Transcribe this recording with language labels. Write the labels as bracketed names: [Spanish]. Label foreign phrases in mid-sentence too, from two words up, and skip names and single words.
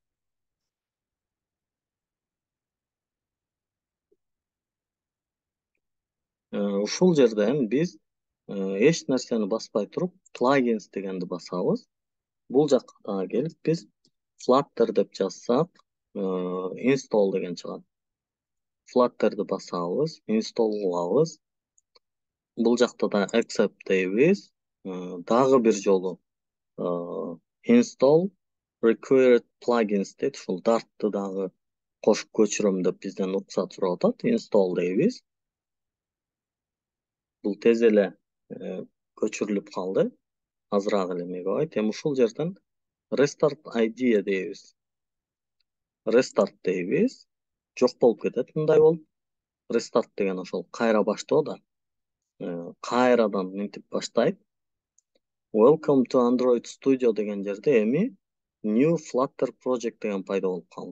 [Kyrgyz] Ушул жерден биз эч нерсени баспай туруп plugins дегенди басабыз. Бул жакка дагы келип биз Flutter деп жазсак, install деген чыгат. Flutter'ды басабыз, install кылабыз. Бул жакта да accept дейбиз. Дагы бир жолу [English] install required plugins [Kyrgyz] дейт. Ушул Dart'ты дагы кошуп көчүрөм деп бизден уруксат сурап атат. Install дейбиз. Бул тез эле көчүрүлүп калды. Азыраак эле мегабайт. Эми ушул жерден [English] restart idea [Kyrgyz] дейбиз. Restart дейбиз. Жок болуп кетет мындай болуп. Restart деген ошол кайра баштоо да. Кайрадан мынтип баштайт. [English] Welcome to Android Studio [Kyrgyz] деген жерде эми New Flutter Project деген пайда болуп калды.